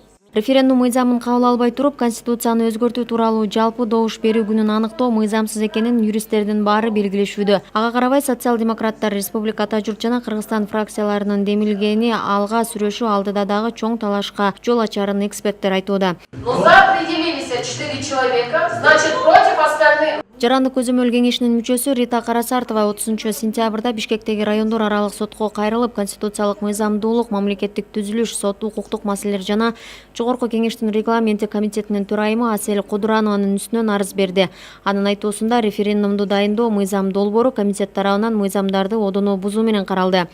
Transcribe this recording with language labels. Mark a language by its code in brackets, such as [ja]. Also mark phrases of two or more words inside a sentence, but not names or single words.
[ky] Референдум мыйзамын кабыл албай туруп, Конституцияны өзгөртүү тууралуу жалпы добуш берүү күнүн аныктоо мыйзамсыз экенин юристтердин баары белгилешүүдө. Ага карабай социал-демократтар, Республика Журт жана Кыргызстан фракцияларынын демилгени алга сүрөшүү алдыда дагы чоң талашка жол ачарын эксперттер айтууда. [ru] Но за определились 4 человека, значит против остальных. [ky] Жарандык көзөмөл кеңешинин мүчөсү Рита Карасартова 30 сентябрда Бишкектеги райондор аралык сотко кайрылып, конституциялык мыйзамдуулук, мамлекеттик түзүлүш, сот укуктук маселелер жана Жогорку кеңештин регламенти комитетинин төрайымы Асель Кудуранованын үстүнөн арыз берди. Анын айтуусунда референдумду дайындоо мыйзам долбоору комитет тарабынан мыйзамдарды одоно бузуу менен каралды.